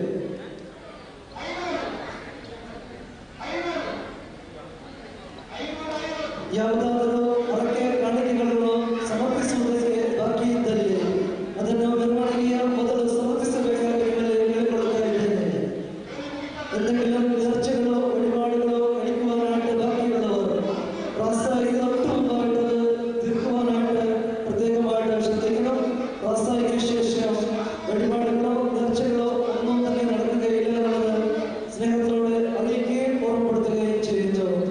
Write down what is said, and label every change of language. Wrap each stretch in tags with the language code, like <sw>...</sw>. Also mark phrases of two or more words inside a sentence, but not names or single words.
<kn>ಯಾವುದಾದರೂ ಹರಕೆ ಕಾಣಿಕೆಗಳನ್ನು ಸಮರ್ಪಿಸುವುದಕ್ಕೆ ಬಾಕಿ ಇದ್ದಲ್ಲಿ ಅದನ್ನು ಮೆರವಣಿಗೆಯ ಮೊದಲು ಸಮರ್ಪಿಸಬೇಕಾಗಿ ನಿಮ್ಮಲ್ಲಿ ಕೇಳಿಕೊಳ್ಳುತ್ತಾ ಇದ್ದೇನೆ.</kn> <ml>എന്തെങ്കിലും നേർച്ചകളോ വഴിപാടുകളോ കഴിക്കുവാനായിട്ട് ബാക്കിയുള്ളവർ പ്രാസ്താവിക മുമ്പായിട്ട് തീർക്കുവാനായിട്ട് പ്രത്യേകമായിട്ട് ശ്രദ്ധിക്കണം. പ്രാസ്താവിക ശേഷം വഴിപാടുകളോ നേർച്ചകളോ ഒന്നും തന്നെ നടക്കുകയില്ല എന്നത് സ്നേഹത്തോടെ അറിയിക്കുകയും ഓർമ്മപ്പെടുത്തുകയും ചെയ്യുന്നു.</ml>